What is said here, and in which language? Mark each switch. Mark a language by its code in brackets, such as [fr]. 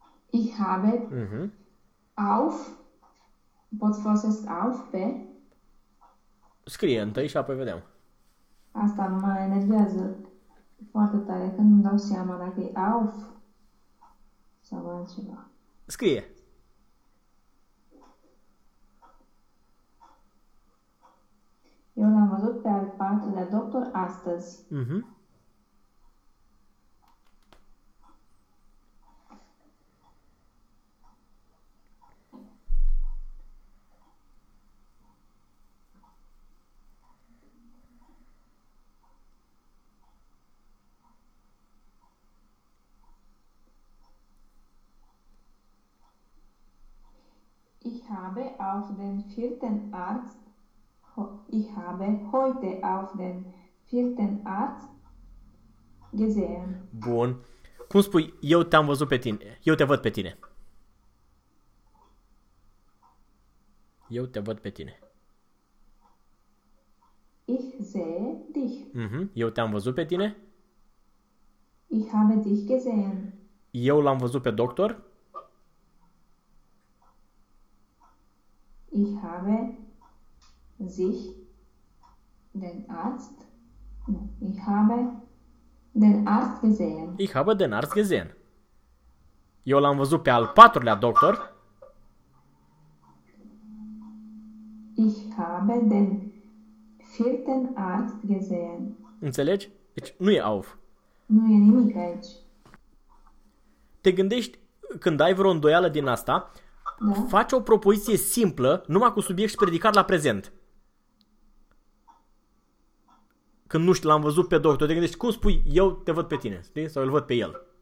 [de] Ich habe [ro] auf, pot folosesc auf pe. Scrie întâi și apoi vedem. Asta mă enervează foarte tare când nu-mi dau seama dacă e auf sau altceva. Scrie. Eu l-am văzut pe al patrulea doctor astăzi. [de] habe auf den vierten Arzt, ich habe heute auf den vierten Arzt gesehen. [ro] Bun. Cum spui, eu te-am văzut pe tine, eu te văd pe tine. Eu te văd pe tine. [de] Ich sehe dich. [ro] Uh-huh. Eu te-am văzut pe tine. [de] Ich habe dich gesehen. [ro] Eu l-am văzut pe doctor. [de] Ich habe sich den Arzt. Ich habe den Arzt gesehen. Ich habe den Arzt gesehen. [ro] Eu l-am văzut pe al patrulea doctor. [de] Ich habe den vierten Arzt gesehen. [ro] Înțelegi? Deci nu e auf. Nu e nimic aici. Te gândești, când ai vreo îndoială din asta, da? Faci o propoziție simplă, numai cu subiect și predicat la prezent. Când nu știu, l-am văzut pe doctor, te gândești, cum spui, eu te văd pe tine, știi? Sau îl văd pe el.